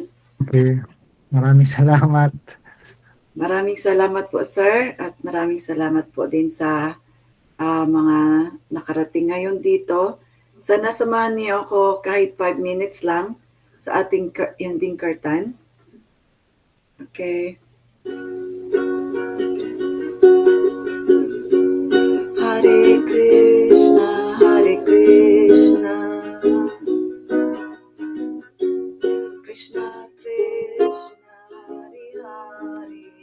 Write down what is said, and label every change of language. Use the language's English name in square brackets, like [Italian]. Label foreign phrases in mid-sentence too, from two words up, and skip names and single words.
[Filipino] Okay, maraming salamat. Maraming salamat po Sir at maraming salamat po din sa mga nakarating ngayon dito. Sana samahan niyo ako kahit 5 minutes lang sa ating ending kirtan. Okay. Hare Krishna, Hare Krishna, Krishna Krishna, Hare Hare,